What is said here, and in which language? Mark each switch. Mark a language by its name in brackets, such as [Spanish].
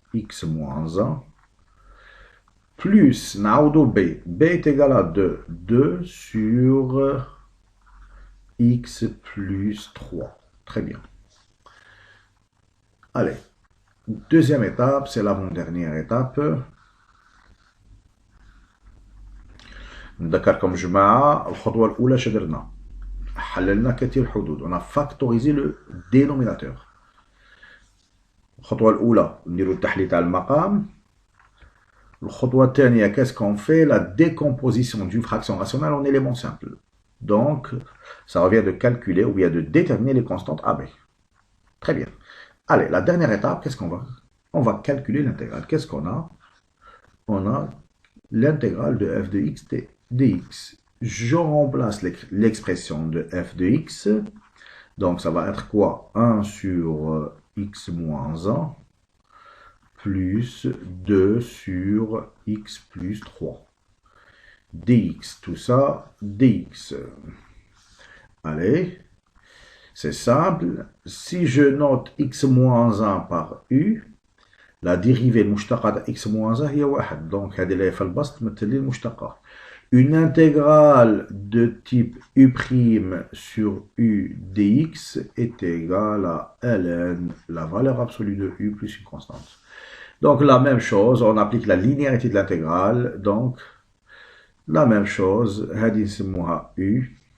[French] x moins 1 plus naodo b. b est égal à 2. 2 sur x plus 3. Très bien. Allez. Deuxième étape, c'est l'avant-dernière étape. [Arabic] نذكركم جماعة الخطوة الأولى شدرنا حللنا كثير حدود. [French] On a factorisé le dénominateur. [Arabic] الخطوة الأولى نديرو التحليل تاع المقام. الخطوة الثانية [French] qu'est-ce qu'on fait? La décomposition d'une fraction rationnelle en éléments simples. Donc, ça revient de calculer ou bien de déterminer les constantes AB. Très bien. Allez, la dernière étape, qu'est-ce qu'on va? On va calculer l'intégrale. Qu'est-ce qu'on a? On a l'intégrale de f de x dx. Je remplace l'expression de f de x. Donc, ça va être quoi? 1 sur x moins 1 plus 2 sur x plus 3. dx, tout ça, dx. Allez, c'est simple. Si je note x moins 1 par u, la dérivée المشتقة x moins 1 هي 1. [Arabic] Donc, هذه اللي في البسط تمثل لي المشتقة. [French] Une intégrale de type u' sur u dx est égale à ln, la valeur absolue de u plus une constante. Donc, la même chose, on applique la linéarité de l'intégrale. Donc, la même chose, [Arabic] هذه نسموها [French] u.